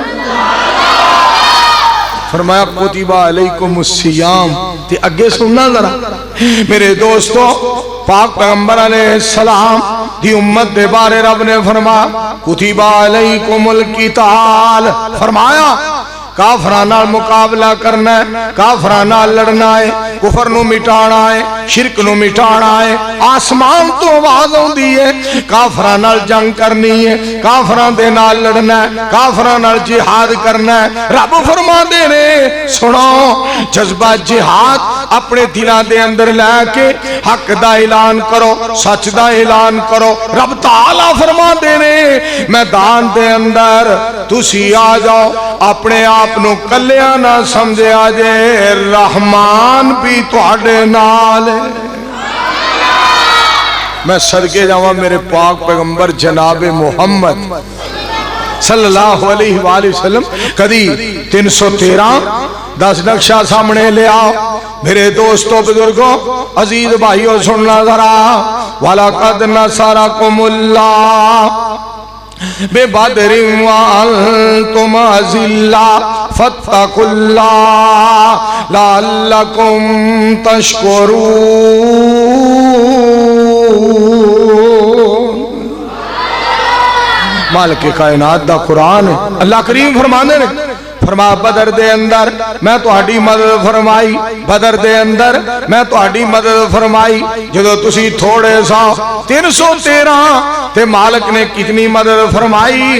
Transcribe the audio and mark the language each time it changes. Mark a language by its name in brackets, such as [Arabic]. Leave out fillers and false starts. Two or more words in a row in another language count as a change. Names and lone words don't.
[Punjabi] فرمایا [Arabic] کتب علیکم الصیام، [Punjabi] تے اگے سننا ذرا میرے دوستو، پاک پیغمبر [Arabic] علیہ السلام [Punjabi] دی امت دے بارے رب نے فرمایا [Arabic] کتب علیکم القتال، [Punjabi] فرمایا کافراں نال مقابلہ کرنا ہے، کافراں نال لڑنا ہے، کفر نو مٹانا ہے، شرک نو مٹانا ہے۔ آسمان تو آواز ہوندی ہے کافراں نال جنگ کرنی ہے، کافراں دے نال لڑنا ہے، کافراں نال جہاد کرنا ہے۔ رب فرماندے نے سنو، جذبہ جہاد اپنے دلاں دے اندر لے کے حق دا اعلان کرو، سچ دا اعلان کرو۔ رب تعالیٰ فرماندے نے میدان دے اندر تسی آ جاؤ، اپنے آپ نو کلیاں نہ سمجھیا جے، رحمان بھی تواڈے نال ہے۔ میں صدقے جاواں میرے پاک پیغمبر جناب محمد [Arabic] صلی اللہ علیہ وآلہ وسلم، [Punjabi] کدی 313 10 نقشہ سامنے لے آؤ۔ میرے دوستو بزرگوں عزیز بھائیوں سننا ذرا، [Arabic] وَلَقَدْ نَصَرَكُمُ اللَّهُ بِبَدْرٍ وَأَنْتُمْ أَذِلَّةٌ فَاتَّقُوا اللَّهَ لَعَلَّكُمْ تَشْكُرُونَ۔ [Punjabi] مالک کائنات دا قرآن ہے، اللہ کریم فرمانے نے فرما بدر دے اندر میں تہاڈی مدد فرمائی، بدر دے اندر میں تہاڈی مدد فرمائی جدو تسی تھوڑے سا 313 تے مالک نے کتنی مدد فرمائی۔